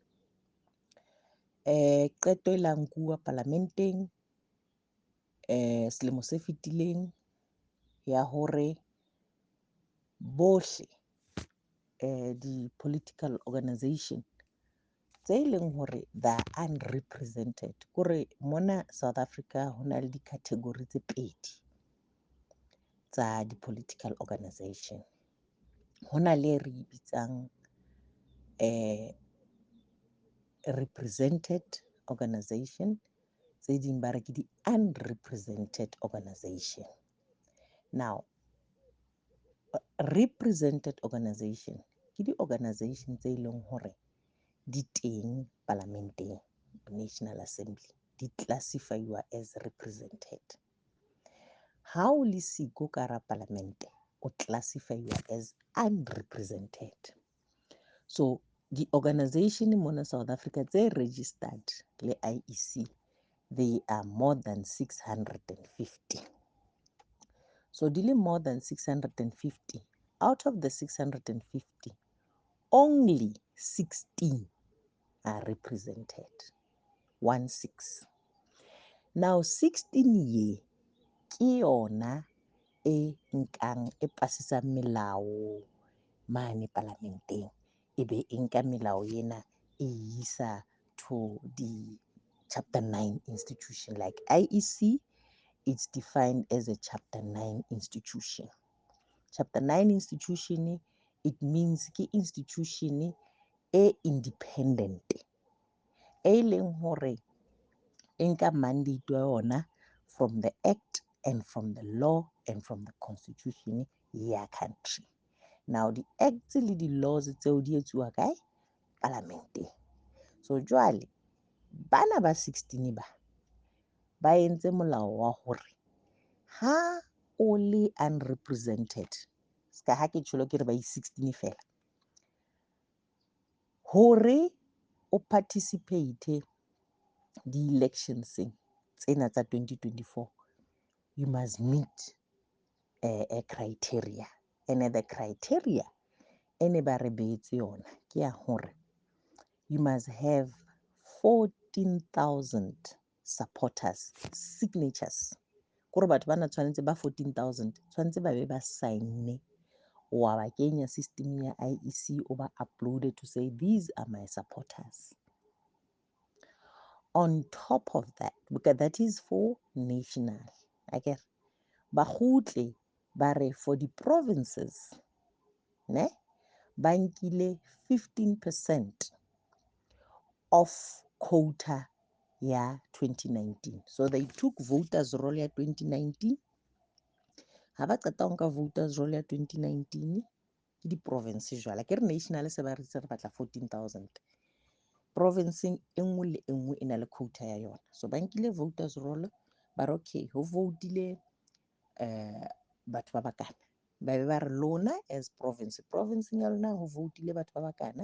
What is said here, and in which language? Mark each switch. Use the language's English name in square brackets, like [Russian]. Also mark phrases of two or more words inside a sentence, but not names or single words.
[Southern Sotho] Qeto e la nkuwa parlamenteng selemo se fetileng ya hore bohle di-political organisation tse leng hore [English] they are unrepresented. [Southern Sotho] Kore mona South Africa ho na le di-category tse pedi tsa di-political organisation. Ho na le re bitsang represented organisation, tse ding ba re ke di-unrepresented organisation. Now, represented organisation ke di-organisation tse leng hore di teng parlamenteng, National Assembly, di classify-wa [English] as represented. [Southern Sotho] Ha o le siko ka hara parlamente, o classify-wa [English] as unrepresented. [Southern Sotho] So, di-organisation mona South Africa tse registered le IEC, [English] they are more than 650. So, [Southern Sotho] di le [English] more than 650. Out of the 650, only 16 are represented. [Southern Sotho] 16. Now 16 ye ke yona e nkang e pasisang melao mane parlamenteng, e be e nka melao ena e isa [English] to the chapter 9 institution. Like IEC, it's defined as a chapter 9 institution. Chapter 9 institution, it means [Southern Sotho] ke institution e independent, e leng hore e nka mandate wa yona [English] from the act and from the law and from the constitution ya country. Now the acts [Southern Sotho] le di laws tseo di etsuwa kae? Parlamenteng. So jwale bana ba 16 ba entse molao wa hore ha o le unrepresented, ska ha ke tsholo ke re ba 16 fela, hore o participate di-elections tsena tsa 2024, [English] you must meet a criteria. And the criteria [Southern Sotho] ene ba re beetse yona ke ya hore [English] you must have 14,000 supporters, signatures. [Southern Sotho] Kore batho bana tshwanetse ba 14,000 tshwanetse ba be ba sign wa ba kenya system ya IEC o ba uploaded [English] to say these are my supporters. On top of that, because that is for national, [Southern Sotho] okay, ba khutle ba re [English] for the provinces, [Southern Sotho] ne, ba nkile 15% [English] of quota [Southern Sotho] ya 2019. [English] So they took voters roll ya 2019. [Southern Sotho] Ha ba qeta nka [English] voters roll [Southern Sotho] ya 2019 ke di province jwala ke re national se ba re batla 14,000. Province e nngwe le e nngwe e na le quota ya yona. So ba nkile [English] voters roll [Southern Sotho] ba re okay, ho voteile batho ba bakana, ba be ba re lona as province ya lona ho voteile batho ba bakana.